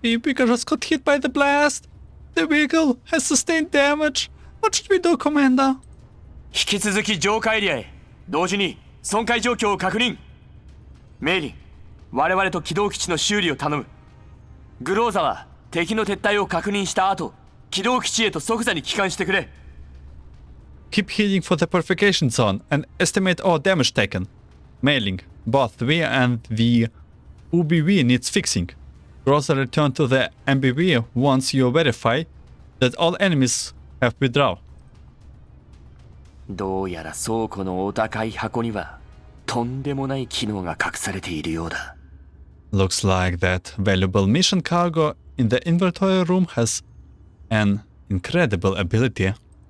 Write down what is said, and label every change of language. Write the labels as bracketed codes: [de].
[en] The vehicle just got hit by the blast. The vehicle has sustained damage. What should we do, Commander? [ja] 引き続き浄化エリアへ。同時に損壊状況を確認。メイリン、我々と軌道基地の修理を頼む。グローザは敵の撤退を確認した後、軌道基地へと即座に帰還してくれ。 [en] Keep heading for the purification zone and estimate all damage taken. Mailing, both we and the UBV needs fixing. Groza return to the MBV once you verify that all enemies have withdrawn. [ja] どうやら倉庫のお高い箱にはとんでもない機能が隠されているようだ。 [en] Looks like that valuable mission cargo in the inventory room has an incredible ability.